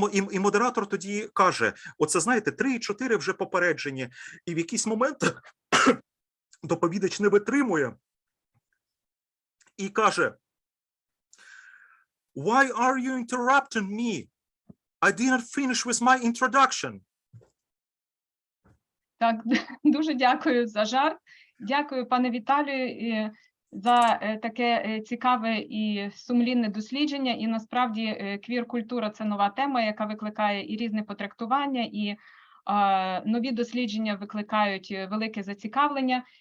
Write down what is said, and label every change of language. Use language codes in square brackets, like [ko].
[uk] І модератор тоді каже, оце, знаєте, 3-4 вже попереджені. І в якийсь момент доповідач не витримує і каже, [en] "Why are you interrupting me? I didn't finish with my introduction." [uk] Так, дуже дякую за жарт. Дякую, пане Віталію, за таке цікаве і сумлінне дослідження. І насправді квір-культура – це нова тема, яка викликає і різне потрактування, і нові дослідження викликають велике зацікавлення.